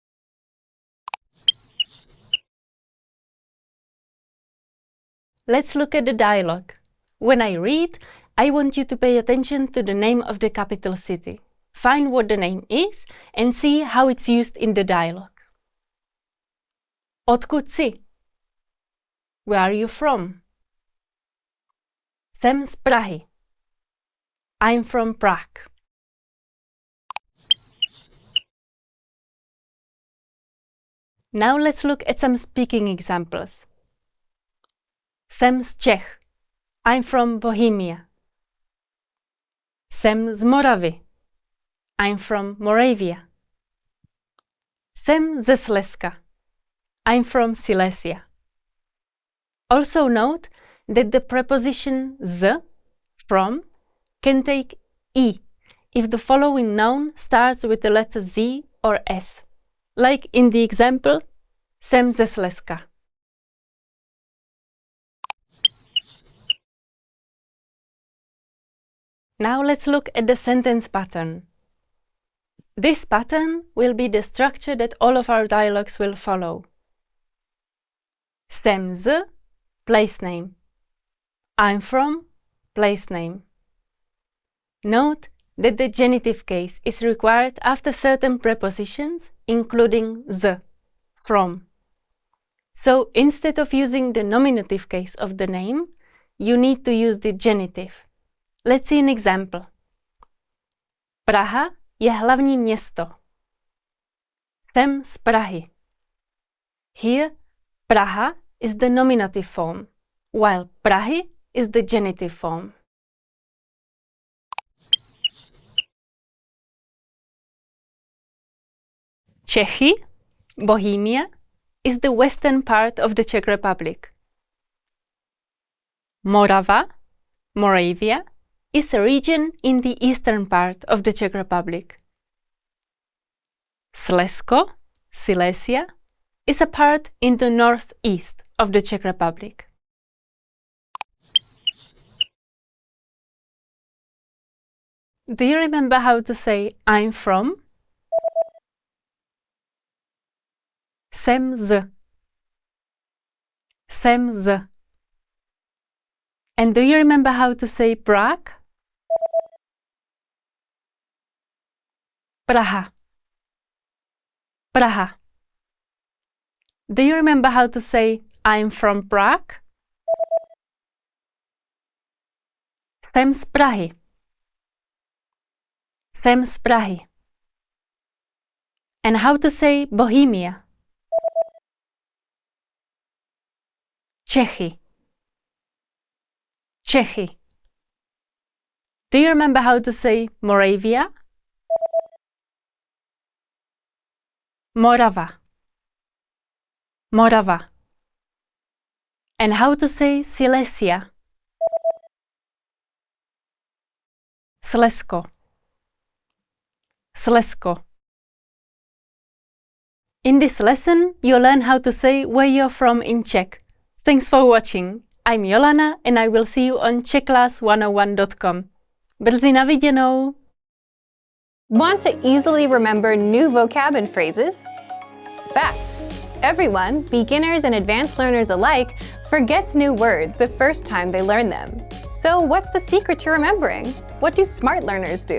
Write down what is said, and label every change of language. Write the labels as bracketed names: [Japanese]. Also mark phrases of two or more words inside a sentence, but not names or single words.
[English] Let's look at the dialogue. When I read, I want you to pay attention to the name of the capital city. Find what the name is and see how it's used in the dialogue. [Czech] Odkud jsi? [English] Where are you from? [Czech] Jsem z Prahy. [English] I'm from Prague. Now let's look at some speaking examples. [Czech] Jsem z Czech. [English] I'm from Bohemia. [Czech] Jsem z Moravy. [English] I'm from Moravia. [Czech] Jsem ze Slezska. [English] I'm from Silesia. Also note that the preposition z, from, can take I if the following noun starts with the letter Z or S, like in the example, [Czech] jsem ze Slezska. [English] Now let's look at the sentence pattern. This pattern will be the structure that all of our dialogues will follow. [Czech] Jsem z, [English] place name. I'm from, place name. Note that the genitive case is required after certain prepositions, including z, from. So instead of using the nominative case of the name, you need to use the genitive. Let's see an example. [Czech] Praha je hlavní město. Jsem z Prahy. [English] Here, Praha is the nominative form, while Prahy is the genitive form. Čechy, Bohemia, is the western part of the Czech Republic. Morava, Moravia, is a region in the eastern part of the Czech Republic. Slezsko, Silesia is a part in the northeast of the Czech Republic. Do you remember how to say I'm from? [Czech] Jsem z. Jsem z. [English] And do you remember how to say Prague? [Czech] Praha. [English] Praha. Do you remember how to say I'm from Prague? [Czech] Jsem z Prahy. Jsem z Prahy. [English] And how to say Bohemia? [Czech] Čechy. [English] Čechy. Do you remember how to say Moravia? [Czech] Morava. Morava. [English] And how to say Silesia? [Czech] Slezsko. Slezsko. [English] In this lesson, you'll learn how to say where you're from in Czech. Thanks for watching. I'm Jolana and I will see you on czechclass101.com. [Czech] Brzy na viděnou! [English] Want to easily remember new vocab and phrases? Fact: everyone, beginners and advanced learners alike, forgets new words the first time they learn them. So what's the secret to remembering? What do smart learners do?